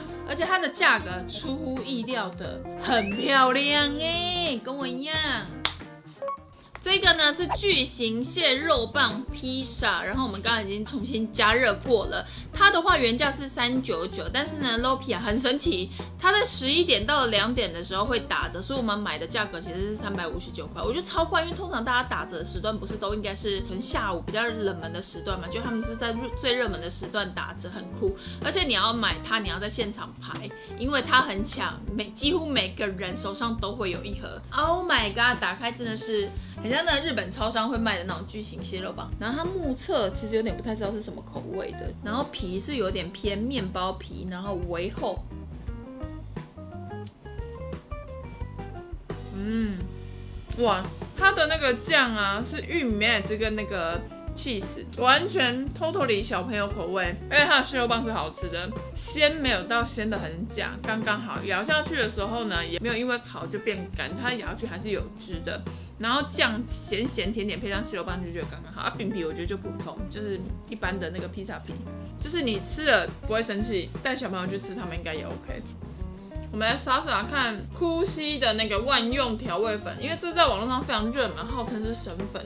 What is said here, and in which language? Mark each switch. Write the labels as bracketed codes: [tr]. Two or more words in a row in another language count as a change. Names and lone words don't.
[zh] 而且它的價格出乎意料的很漂亮哎，跟我一樣。這個呢是巨型蟹肉棒披薩，然後我們剛剛已經重新加熱過了。它的話原價是399，但是呢 Lopia 很神奇，它在11 點到2點的時候會打折，所以我們買的價格其實是359塊，我覺得超快，因為通常大家打折的時段不是都應該是可能下午比較冷門的時段嘛，就他們是在最熱門的時段打折，很酷。而且你要買它，你要在現場排，因為它很搶，幾乎每個人手上都會有一盒。 [en] Oh my god， [zh] 打開真的是很像那日本超商會賣的那種巨型蟹肉棒，然後它目測其實有點不太知道是什麼口味的，然後皮是有點偏面包皮，然後微厚。哇，它的那個醬啊是玉米梅子跟那個 cheese， 完全 totally 小朋友口味，而且它的蟹肉棒是好吃的，鮮沒有到鮮的很假，剛剛好，咬下去的時候呢也沒有因為烤就變乾，它咬下去還是有汁的。然後醬鹹鹹甜甜配上蟹肉棒就覺得剛剛好。餅皮我覺得就普通，就是一般的那個披薩皮，就是你吃了不會生氣，帶小朋友去吃他們應該也 OK。我們来撒撒看枯熙的那個萬用調味粉，因為這在網絡上非常熱門，號稱是神粉。